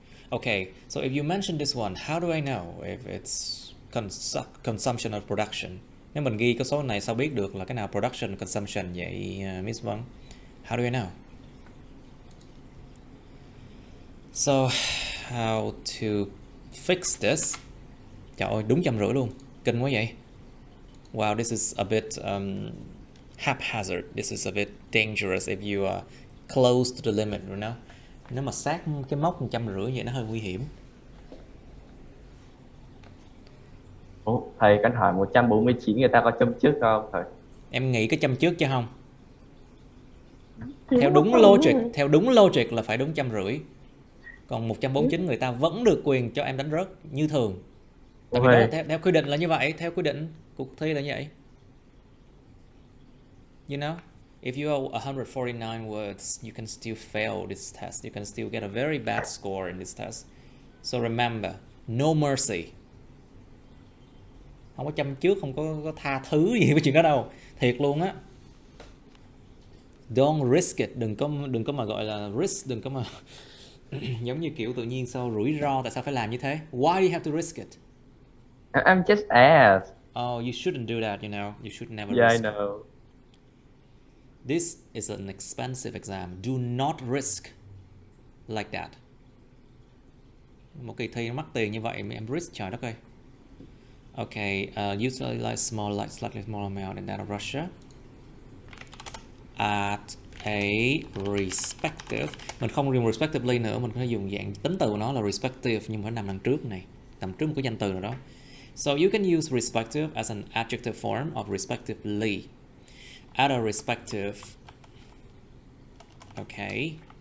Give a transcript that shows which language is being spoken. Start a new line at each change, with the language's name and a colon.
English: Okay, so if you mention this one, how do I know if it's consumption or production?
Vietnamese: Nếu mình ghi cái số này sao biết được là cái nào production, consumption vậy, Miss Vân?
English: How do I know? So, how to fix this?
Vietnamese: Trời ơi, đúng 150 luôn. Kinh quá vậy.
English: Wow, this is a bit haphazard. This is a bit dangerous if you are close to the limit, you know?
Vietnamese: Nếu mà sát cái mốc 150 vậy nó hơi nguy hiểm. Ủa, thầy cần hỏi 149 người ta có châm trước không thầy? Em nghĩ cái châm trước chứ không? Thì Theo đúng logic là phải đúng 150. Còn 149 người ta vẫn được quyền cho em đánh rớt như thường. Tại vì đó theo quy định là như vậy, theo quy định cuộc thi là như vậy.
English: You know, if you are 149 words, you can still fail this test. You can still get a very bad score in this test. So remember, no mercy.
Vietnamese: Không có châm trước, không có tha thứ gì với chuyện đó đâu. Thiệt luôn á.
English: Don't risk it.
Vietnamese: Đừng có mà gọi là risk, đừng có mà giống như kiểu tự nhiên sao rủi ro, tại sao phải làm như thế?
English: Why do you have to risk it? I'm just asked. Oh, you shouldn't do that, you know. You should never Yeah, risk. I know. This is an expensive exam. Do not risk like that.
Vietnamese: Một kỳ thi nó mắc tiền như vậy mà em risk, trời đất ơi.
English: Okay, utilize small, like slightly small amount in that of Russia at a respective.
Vietnamese: Mình không dùng respectively nữa, mình có thể dùng dạng tính từ của nó là respective, nhưng mà phải nằm đằng trước này, nằm trước một cái danh từ nào đó.
English: So you can use respective as an adjective form of respectively. At a respective. Okay.